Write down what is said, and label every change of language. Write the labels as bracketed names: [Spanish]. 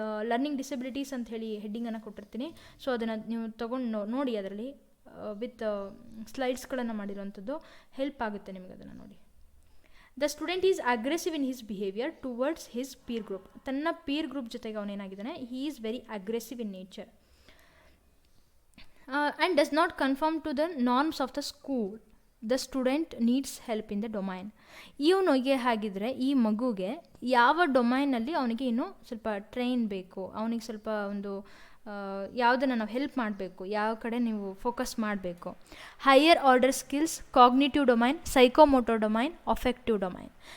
[Kannada] Learning disabilities ಅಂತ ಹೇಳಿ ಹೆಡ್ಡಿಂಗನ್ನು ಕೊಟ್ಟಿರ್ತೀನಿ. ಸೊ ಅದನ್ನು ನೀವು ತೊಗೊಂಡು ನೋಡಿ, ಅದರಲ್ಲಿ ವಿತ್ ಸ್ಲೈಡ್ಸ್ಗಳನ್ನು ಮಾಡಿರೋವಂಥದ್ದು ಹೆಲ್ಪ್ ಆಗುತ್ತೆ ನಿಮಗೆ, ಅದನ್ನು ನೋಡಿ. [English] The student is aggressive in his behaviour towards his peer group. [Kannada] ತನ್ನ ಪೀರ್ ಗ್ರೂಪ್ ಜೊತೆಗೆ ಅವನೇನಾಗಿದ್ದಾನೆ, [English] He is very aggressive in nature. And does not conform to the norms of the school. The student needs help in the domain. [Kannada] ಇವನಿಗೆ ಹಾಗಿದ್ರೆ ಈ ಮಗುಗೆ ಯಾವ ಡೊಮೈನಲ್ಲಿ ಅವನಿಗೆ ಇನ್ನೂ ಸ್ವಲ್ಪ ಟ್ರೈನ್ ಬೇಕು, ಅವನಿಗೆ ಸ್ವಲ್ಪ ಒಂದು ಯಾವುದನ್ನು ನಾವು ಹೆಲ್ಪ್ ಮಾಡಬೇಕು, ಯಾವ ಕಡೆ ನೀವು ಫೋಕಸ್ ಮಾಡಬೇಕು. [English] Higher order skills, cognitive domain, psychomotor domain, affective domain.